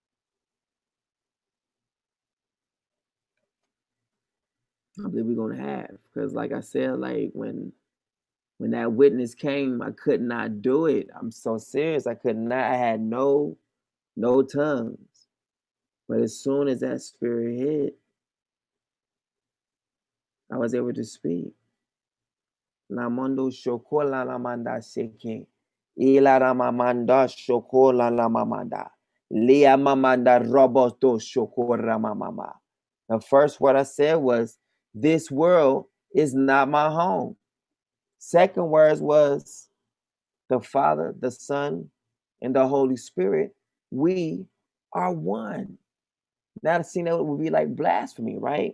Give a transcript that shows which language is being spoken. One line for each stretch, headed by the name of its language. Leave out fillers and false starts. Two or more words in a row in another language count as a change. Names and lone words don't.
English: I believe we're going to have, because like I said, like when that witness came, I could not do it. I'm so serious. I could not. I had no tongues. But as soon as that spirit hit, I was able to speak. Lamondo shokola lamanda seke. Ila ramamanda shokola lamamanda. Lia mamanda roboto shokora mamama. The first word I said was, "This world is not my home." Second words was, the Father, the Son, and the Holy Spirit, we are one. Now to see that would be like blasphemy, right?